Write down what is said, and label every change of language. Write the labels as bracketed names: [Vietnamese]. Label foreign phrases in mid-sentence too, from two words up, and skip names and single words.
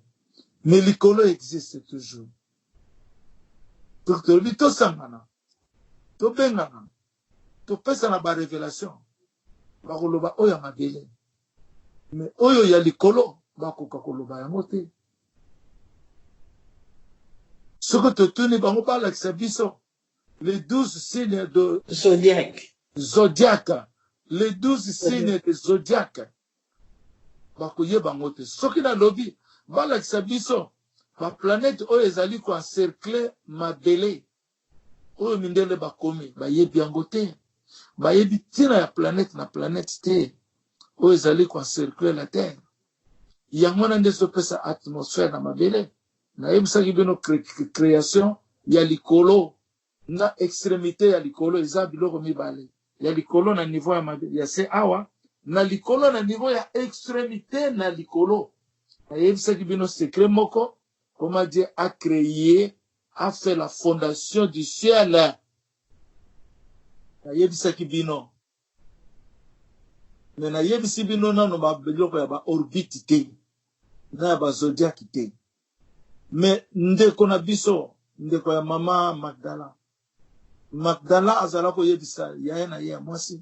[Lingala] Mais likolo [French] existe toujours. [Lingala] Donc tobi tosangana, tobengana, topesa na ba révélation. Bakoloba oyo ya mabele. Mais oyo ya likolo bakoka koloba yango te. Soki totuni bango balakisa biso [French] les 12 signes de zodiaque. Les 12 signes de zodiaque. [Lingala] Bakoyeba ngo te. Soki na lobi balakisa biso ba planète oyo ezali ko encercler mabele. oyo mindele bakomi bayebi yango te, bayebi ntina ya planète na planète te oyo ezali koencercle [French] la terre. [Lingala] Yango wana nde ezopesa atmosphère na mabele. Nayebisaki bino création ya likolo na extrémité ya likolo eza biloko mibale. Ya likolo na niveau ya mabele ya se awa, na likolo na niveau ya extrémité na likolo. Nayebisaki bino secret moko, [French] comment Dieu a créé, a fait la fondation du ciel. [Lingala] Nayebisaki bino. Mais nayebisi bino nano ba biloko ya ba orbite te. Na ba zodiac te. Mais ndeko na biso, ndeko ya mama Magdala. Magdala azala ko yebisa ya na ya mwasi.